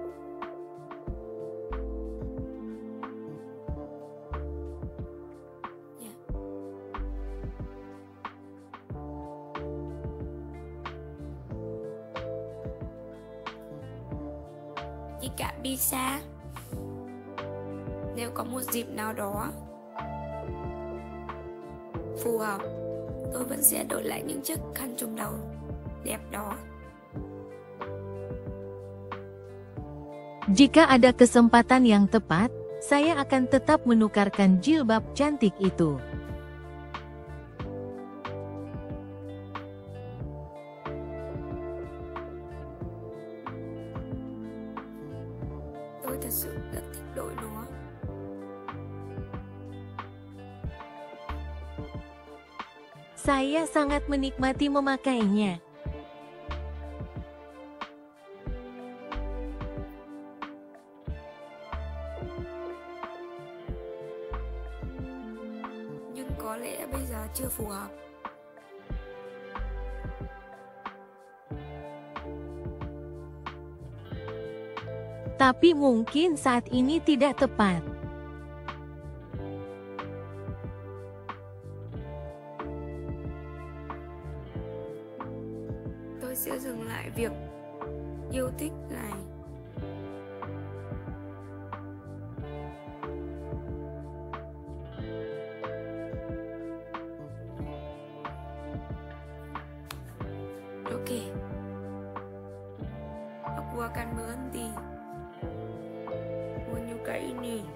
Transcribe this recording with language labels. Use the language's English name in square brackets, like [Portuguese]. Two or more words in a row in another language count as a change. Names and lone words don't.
[Indonesian] Ya. Jika bisa, [Vietnamese] nếu có một dịp nào đó phù hợp, tôi vẫn sẽ đổi lại những chiếc khăn trùm đầu đẹp đó. [Indonesian] Jika ada kesempatan yang tepat, saya akan tetap menukarkan jilbab cantik itu. [Vietnamese] Tôi thật sự rất thích đội nó. [Indonesian] Saya sangat menikmati memakainya. [Vietnamese] Nhưng có lẽ bây giờ chưa phù hợp. [Indonesian] Tapi mungkin saat ini tidak tepat. [Vietnamese] Tôi sẽ dừng lại việc yêu thích này. Oke. [Indonesian] Aku akan berhenti menyukai ini.